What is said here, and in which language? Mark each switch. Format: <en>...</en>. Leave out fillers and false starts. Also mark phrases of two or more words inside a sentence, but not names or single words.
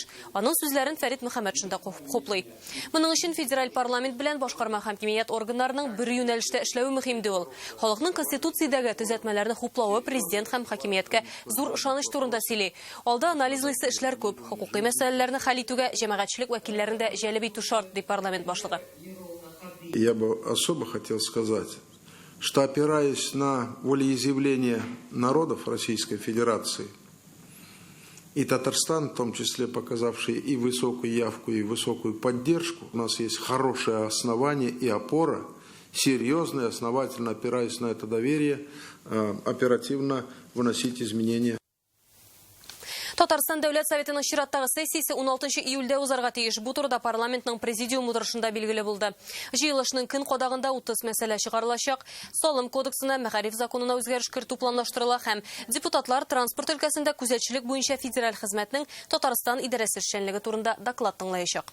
<tt>Аның сүзләрен Фәрит Мөхәммәтшин дә хуплый. Моның өчен федераль парламент белән башкарма хакимият органнарының бер юнәлештә эшләүе мөһим ди ул. Халыкның конституциядәге төзәтмәләрне хуплавы президент һәм хакимияткә зур ышаныч турында сөйли. Алда анализлыйсы эшләр күп, хукукый мәсьәләләрне хәл итүгә җәмәгатьчелек вәкилләрен дә җәлеп итү шарт, ди парламент башлыгы.</tt> <ru>Я бы особо хотел сказать, что опираясь на волеизъявление народов Российской Федерации, и Татарстан, в том числе показавший и высокую явку, и высокую поддержку, у нас есть хорошее основание и опора, серьезно и основательно опираясь на это доверие, оперативно выносить изменения.</ru> <tt>Татарстан дәүләт советының чираттагы сессиясе 16 июльдә узарга тиеш. Бу турыда парламентның президиум утырышында билгеле булды. Җыелышның көн кадагында 30 мәсьәлә чыгарылачак. Салым кодексына, мәгариф законына үзгәреш кертү планлаштырыла һәм депутатлар транспорт өлкәсендә күзәтчелек буенча федераль хезмәтнең Татарстан идарәсе эшчәнлеге турында доклад тыңлаячак.</tt>